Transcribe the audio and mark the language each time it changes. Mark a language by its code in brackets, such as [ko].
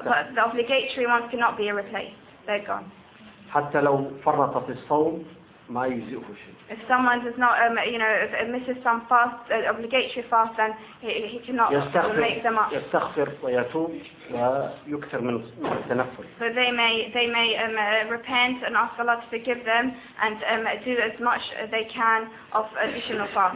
[en] But the obligatory ones cannot be replaced. They're gone. [ar] حتى لو فرط في الصوم ما يجزئه شيء. [en] If someone does not, you know, if it misses some fast, obligatory fast, then he cannot make them up. [ar] يستغفر ويتوب ويكثر من التنفل. [en] So they may repent and ask Allah to forgive them and do as much as they can of additional fast.